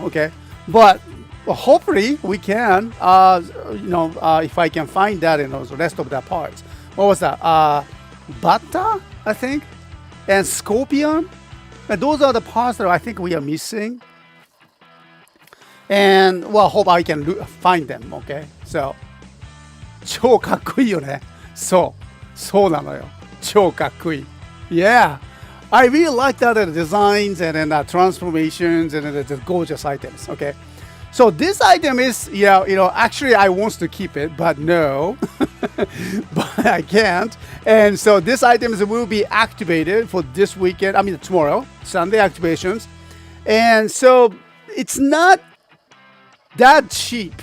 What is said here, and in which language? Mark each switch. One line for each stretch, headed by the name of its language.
English: Okay, but hopefully we can. If I can find that in the rest of the parts. What was that? Bata, I think, and Scorpion. And those are the parts that I think we are missing. And well, hope I can find them. Okay, so
Japanese: 超かっこいいよね。そうなのよ。超かっこいい。
English: Yeah, I really like that designs and then transformations and then the gorgeous items. Okay, so this item is actually I want to keep it, but no, but I can't. And so this items will be activated for this weekend. I mean tomorrow, Sunday activations, and so it's not that cheap.